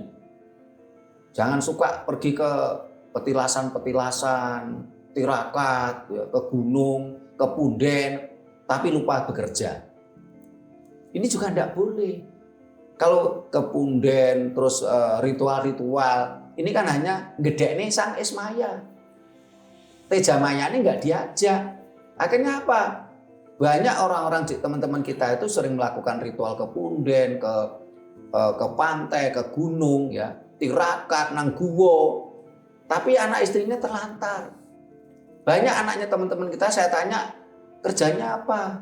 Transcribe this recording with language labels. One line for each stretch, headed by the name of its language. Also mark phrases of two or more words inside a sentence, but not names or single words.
Indonesian: Jangan suka pergi ke petilasan-petilasan, tirakat, ya, ke gunung, ke punden, tapi lupa bekerja. Ini juga tidak boleh. Kalau ke punden, terus ritual-ritual, ini kan hanya gedekne sang es maya. Teja maya ini nggak diajak. Akhirnya apa? Banyak orang-orang teman-teman kita itu sering melakukan ritual ke punden, ke pantai, ke gunung, ya, tirakat,
Javanese: nang guwo.
Indonesian: Tapi anak istrinya terlantar. Banyak anaknya teman-teman kita saya tanya, kerjanya apa?